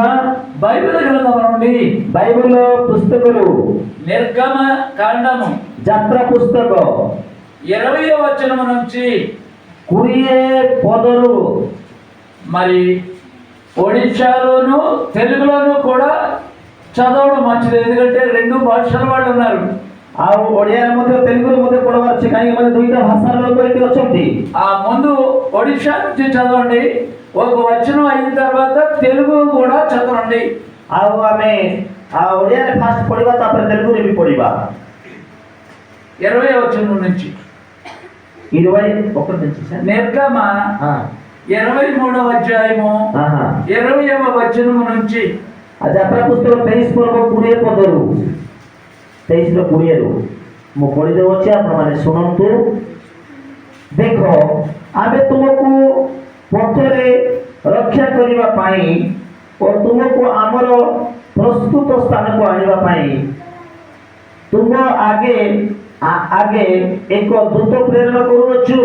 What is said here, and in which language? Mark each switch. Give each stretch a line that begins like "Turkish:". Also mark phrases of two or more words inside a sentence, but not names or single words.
Telugu: బైబిల్ గ్రంథం నుండి
Odia: ବାଇବଲ ପୁସ୍ତକରୁ
Telugu: నిర్గమ కాండము
Odia: ଯାତ୍ରା ପୁସ୍ତକ
Telugu: 20వ వచనం నుంచి
Odia: 20 ପଦରୁ
Telugu: మరి ఒడిశాలోను తెలుగులోను కూడా చదవడం మంచిది. ఎందుకంటే రెండు భాషల వాళ్ళు ఉన్నారు.
Odia: ଆଉ ଓଡ଼ିଆରେ ମଧ୍ୟ ତେଲୁଗୁରେ ମଧ୍ୟ ପଢ଼ବାର ଅଛି, କାହିଁକି ମାନେ ଦୁଇଟା ଭାଷାର ଲୋକ ଏଠି ଅଛନ୍ତି।
Telugu: ఆ ముందు ఒడిశా నుంచి చదవండి. ఒక వచనం అయిన తర్వాత తెలుగు కూడా చదవండి.
Odia: ଆଉ ଆମେ ଓଡ଼ିଆରେ ଫାଷ୍ଟ ପଢ଼ିବା, ତାପରେ ତେଲୁଗୁରେ ବି ପଢ଼ିବା।
Telugu: 20వ వచనం నుంచి 21 నుంచి సార్। నిర్గమ 23వ అధ్యాయము 20వ వచనము నుంచి
Odia: ଯାତ୍ରା ପୁସ୍ତକ 23 ପର୍ବ 20 ପଦରୁ 23 ରୁ 20 ମୁଁ ପଢ଼ି ଦେଉଛି, ଆପଣମାନେ ଶୁଣନ୍ତୁ। ଦେଖ, ଆମେ ତୁମକୁ ପଥରେ ରକ୍ଷା କରିବା ପାଇଁ ଓ ତୁମକୁ ଆମର ପ୍ରସ୍ତୁତ ସ୍ଥାନକୁ ଆଣିବା ପାଇଁ ତୁମ ଆଗେ ଏକ ଦୂତ ପ୍ରେରଣ କରୁଅଛୁ।